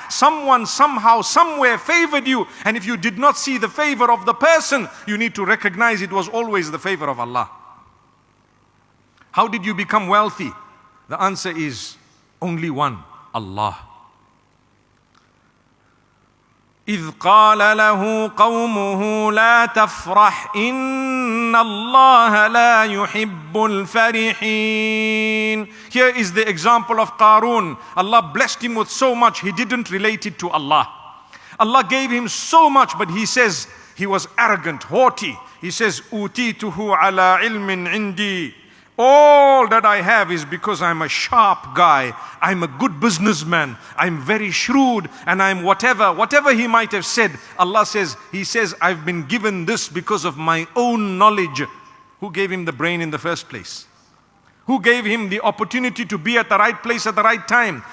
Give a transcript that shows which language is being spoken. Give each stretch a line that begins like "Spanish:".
English: Someone somehow, somewhere favored you. And if you did not see the favor of the person, you need to recognize it was always the favor of Allah. How did you become wealthy? The answer is only one, Allah.
Arabic: إذ قال له قومه لا تفرح إن الله لا يحب الفرحين.
English: Here is the example of Qarun. Allah blessed him with so much, he didn't relate it to Allah. Allah gave him so much, but he says he was arrogant, haughty. He says,
Arabic: أوتيته على علم عندي.
English: All that I have is because I'm a sharp guy. I'm a good businessman. I'm very shrewd, and I'm whatever he might have said. Allah says, He says, I've been given this because of my own knowledge. Who gave him the brain in the first place? Who gave him the opportunity to be at the right place at the right time?